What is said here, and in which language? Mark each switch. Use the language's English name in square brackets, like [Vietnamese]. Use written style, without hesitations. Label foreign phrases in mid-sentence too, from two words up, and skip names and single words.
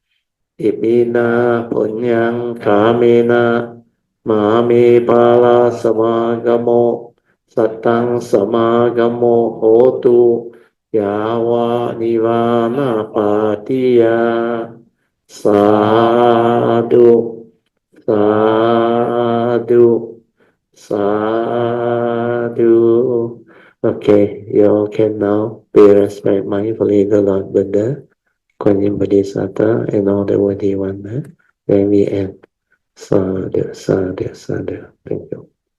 [Pali] imina punyang kamena mami pala samagamo satang samagamo hotu yawa nivana patiya sadhu sadhu Sadhu. [English] Okay, you all can now pay respect mindfully the Lord Buddha, Kuan Yin Bodhisattva, and all the worthy ones. Then we end. Sadhu. Thank you.